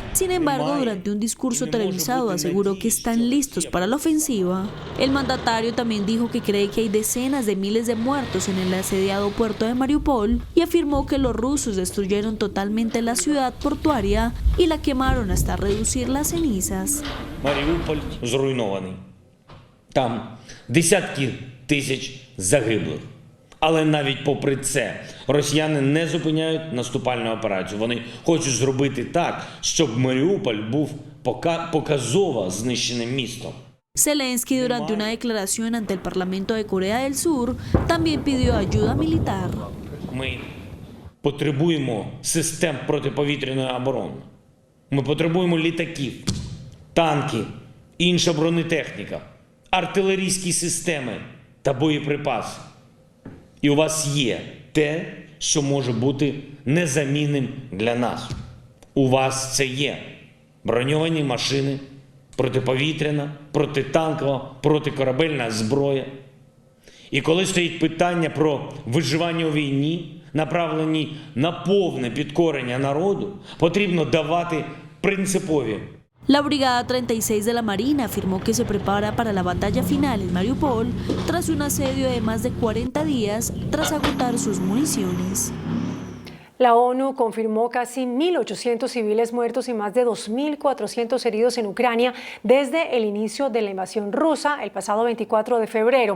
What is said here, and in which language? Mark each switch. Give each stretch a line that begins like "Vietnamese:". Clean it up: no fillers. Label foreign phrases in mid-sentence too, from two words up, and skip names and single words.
Spanish: Sin embargo, durante un discurso televisado aseguró que están listos para la ofensiva. El mandatario también dijo que cree que hay decenas de miles de muertos en el asediado puerto de Mariupol y afirmó que los rusos destruyeron totalmente la ciudad portuaria y la quemaron hasta reducir las cenizas.
Ukrainian: Маріуполь зруйнований. Там десятки тисяч загиблих. Але навіть попри це, росіяни не зупиняють наступальну операцію. Вони хочуть зробити так, щоб Маріуполь був показово знищеним містом.
Spanish: Zelensky, durante una declaración ante el Parlamento de Corea del Sur, también pidió ayuda militar.
Ukrainian: Ми потребуємо систем протиповітряної оборони. Ми потребуємо літаків, танків, інша бронетехніка, артилерійські системи та боєприпаси. І у вас є те, що може бути незамінним для нас. У вас це є броньовані машини, протиповітряна, протитанкова, протикорабельна зброя. І коли стоїть питання про виживання у війні, направлені на повне підкорення народу, потрібно давати принципові.
Spanish: La Brigada 36 de la Marina afirmó que se prepara para la batalla final en Mariupol tras un asedio de más de 40 días tras agotar sus municiones. La ONU confirmó casi 1.800 civiles muertos y más de 2.400 heridos en Ucrania desde el inicio de la invasión rusa el pasado 24 de febrero.